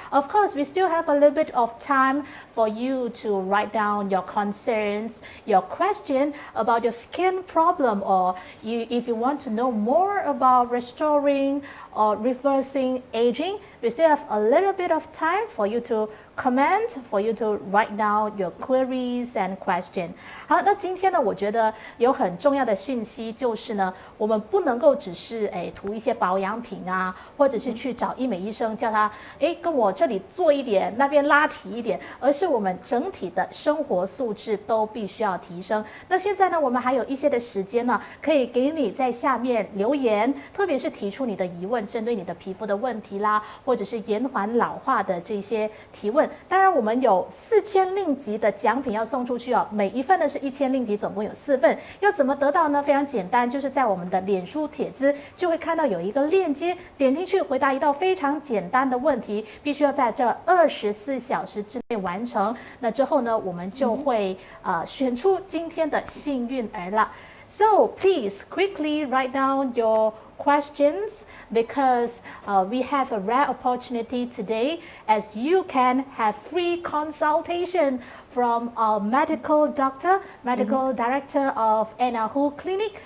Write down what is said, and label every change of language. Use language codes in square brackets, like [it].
[en] Of course, we still have a little bit of time for you to write down your concerns, your question about your skin problem, or if you want to know more about restoring or reversing aging. We still have a little bit of time for you to comment, for you to write down your queries and question. [zh] 好，那今天呢，我觉得有很重要的信息就是呢，我们不能够只是涂一些保养品啊，或者是去找医美医生叫他跟我这里做一点，那边拉提一点，而是我们整体的生活素质都必须要提升。那现在呢，我们还有一些的时间呢，可以给你在下面留言，特别是提出你的疑问，针对你的皮肤的问题啦，或者是延缓老化的这些提问。当然，我们有4000令吉的奖品要送出去哦，每一份呢是1000令吉，总共有4份。要怎么得到呢？非常简单，就是在我们的脸书帖子就会看到有一个链接，点进去回答一道非常简单的问题，必须要在这24小时之内完成。那之后呢，我们就会选出今天的幸运儿了。 [en] So please quickly write down your questions because we have a rare opportunity today as you can have free consultation from our medical doctor, medical director of Anna Hu Clinic.